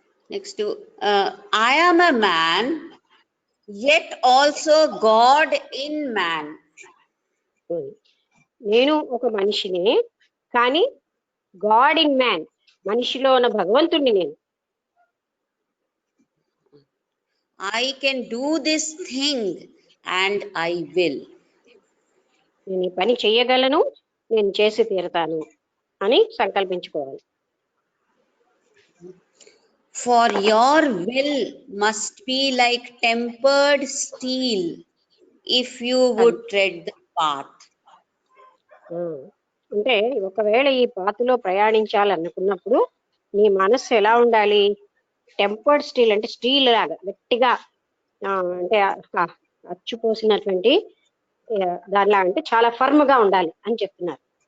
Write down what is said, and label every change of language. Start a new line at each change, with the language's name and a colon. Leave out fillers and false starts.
English: Next I am a man yet also God in man.
Telugu: నేను ఒక మనిషిని, కానీ
English: God in man,
Telugu: మనిషిలో ఉన్న భగవంతుడిని నేను.
English: I can do this thing and I will.
Telugu: నేను ఈ పని చేయగలను, నేను చేసి తీరుతాను అని సంకల్పించుకోవాలి.
English: For your will must be like tempered steel if you would tread the path.
Telugu: అంటే ఒకవేళ ఈ పాతులో ప్రయాణించాలనుకున్నప్పుడు నీ మనస్సు ఎలా ఉండాలి? టెంపర్డ్ స్టీల్, అంటే స్టీల్ లాగా గట్టిగా, అంటే అచ్చుపోసినటువంటి దానిలా, అంటే చాలా ఫర్మ్ గా ఉండాలి అని చెప్తున్నారు.